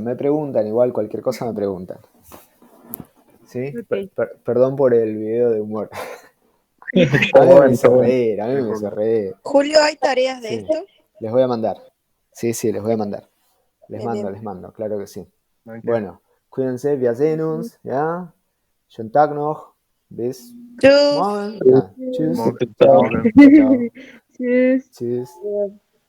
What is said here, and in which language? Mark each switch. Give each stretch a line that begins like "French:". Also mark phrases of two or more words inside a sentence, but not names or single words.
Spanish: Me preguntan, igual cualquier cosa me preguntan. ¿Sí? Ok. Perdón por el video de humor. A mí me hizo reír, Julio, ¿hay tareas de Sí. esto? Les voy a mandar. Sí, les voy a mandar. Les Bien, bien. mando, claro que sí. Bueno, cuídense,
German: wir sehen uns, ¿ya? Schönen Tag noch. Bis Tschüss. morgen. Ja, tschüss. Morgen.
Italian: Ciao. Ciao.
German: Tschüss. Tschüss.